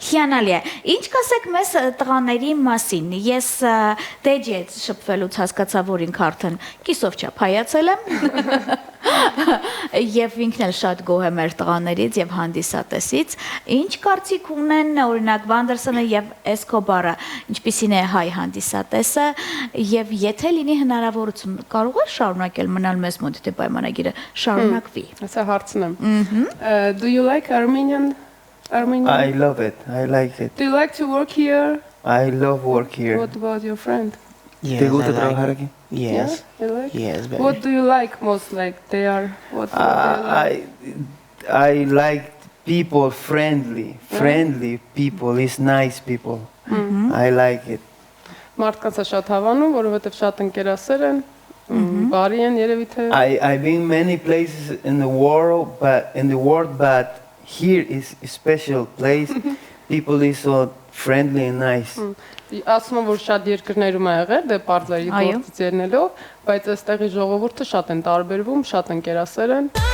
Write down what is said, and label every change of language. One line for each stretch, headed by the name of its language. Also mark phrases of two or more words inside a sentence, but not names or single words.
Armenian: Հիանալի է։ Ինչ կասեք մեզ տղաների մասին։ Ես Տեջի հետ շփվելուց հասկացա, որ ինքը արդեն կիսով չափ հայացել եմ։ Եվ ինքն էլ շատ գոհ է մեր տղաներից եւ հանդիսատեսից։ Ինչ կարծիք ունեն օրինակ Վանդերսոնը եւ Էսկոբարը, ինչպիսին է հայ հանդիսատեսը եւ եթե լինի հնարավորություն կարող է շարունակել մնալ մեզ մոտ, թե պայմանագիրը շարունակվի։ Հեսա հարցն եմ։
English: Do you like Armenian? I love it. I like it. Do you like to work here? I love work here. What about your friend? Yes,
Spanish: ¿Te gusta
English: I like
Spanish: trabajar
English: it.
Spanish: aquí?
English: Yes. Yeah, you like? Yes, baby. What do you like most? Like they are what do you like? I like people friendly people. It's nice people. I like it.
Armenian: Մարդկանց է շատ հավանում, որովհետև շատ ընկերասեր են, բարի են երևի թե։
English: I've been many places in the world, but here is a special place. People is so friendly and nice.
Armenian: Ասում եմ, որ շատ երկրներում է եղել, դե պարտների գործից ելնելով, բայց այստեղի ժողովուրդը շատ են տարբերվում, շատ ընկերասեր են։